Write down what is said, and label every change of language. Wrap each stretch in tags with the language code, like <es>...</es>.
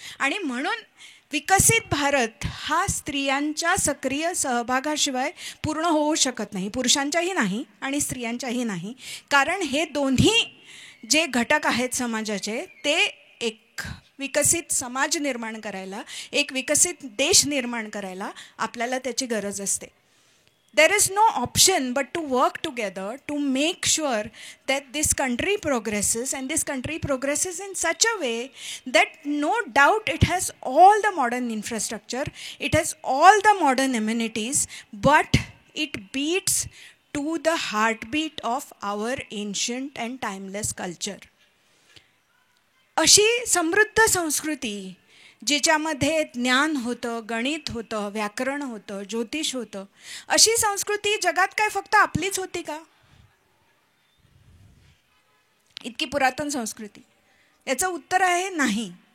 <mr>आणि म्हणून विकसित भारत हा स्त्रियांच्या सक्रिय सहभागाशिवाय पूर्ण होऊ शकत नाही, पुरुषांच्याही नाही आणि स्त्रियांच्याही नाही. कारण हे दोन्ही जे घटक आहेत समाजाचे ते एक विकसित समाज निर्माण करायला, एक विकसित देश निर्माण करायला आपल्याला त्याची गरज असते.</mr> <en>There is no option but to work together to make sure that this country progresses, and this country progresses in such a way that no doubt it has all the modern infrastructure, it has all the modern amenities, but it beats to the heartbeat of our ancient and timeless culture.</en> <mr>अशी समृद्ध संस्कृती जिच्यामध्ये ज्ञान होतं, गणित होतं, व्याकरण होतं, ज्योतिष होतं, अशी संस्कृती जगात काय फक्त आपलीच होती का? इतकी पुरातन संस्कृती? याचं उत्तर आहे नाही.</mr>